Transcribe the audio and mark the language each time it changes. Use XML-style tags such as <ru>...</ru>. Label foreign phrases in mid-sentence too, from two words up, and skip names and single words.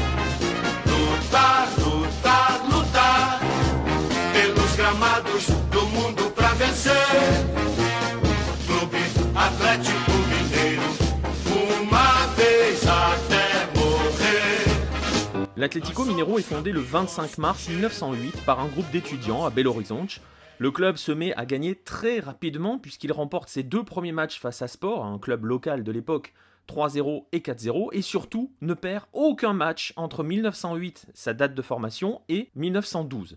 <pt>Lutar, lutar, lutar pelos gramados do mundo pra vencer. Clube Atlético Mineiro, uma vez até morrer.</pt> <fr>L'Atlético Mineiro est fondé le 25 mars 1908 par un groupe d'étudiants à Belo Horizonte. Le club se met à gagner très rapidement puisqu'il remporte ses deux premiers matchs face à Sport, un club local de l'époque, 3-0 et 4-0, et surtout ne perd aucun match entre 1908, sa date de formation, et 1912.</fr>